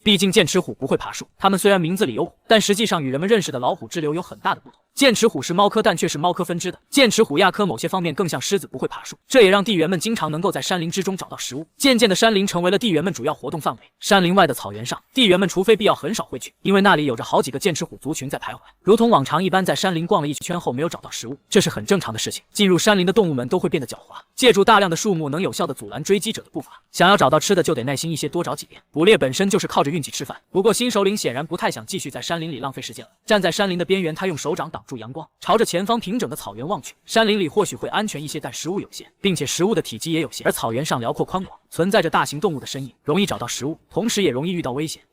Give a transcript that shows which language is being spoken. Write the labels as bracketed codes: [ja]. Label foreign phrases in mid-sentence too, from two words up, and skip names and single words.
[zh] 畢竟劍齒虎不會爬樹，它們雖然名字裡有虎，但實際上與人們認識的老虎之流有很大的不同。劍齒虎是貓科，但卻是貓科分支的。劍齒虎亞科某些方面更像獅子，不會爬樹，這也讓地猿們經常能夠在山林之中找到食物。漸漸的，山林成為了地猿們主要活動範圍。山林外的草原上，地猿們除非必要很少會去，因為那裡有着好幾個劍齒虎族群在徘徊。如同往常一般，在山林逛了一圈後沒有找到食物，這是很正常的事情。進入山林的動物們都會變得狡猾，借助大量的樹木能有效地阻攔追擊者的步伐。想要找到吃的就得耐心一些，多找幾遍。捕獵本身就是靠着運氣吃飯。不過新首領顯然不太想繼續在山林裡浪費時間了。站在山林的邊緣，他用手掌擋住陽光，朝着前方平整的草原望去。山林裡或許會安全一些，但食物有限，並且食物的體積也有限，而草原上遼闊寬廣，存在着大型動物的身影，容易找到食物，同時也容易遇到危險。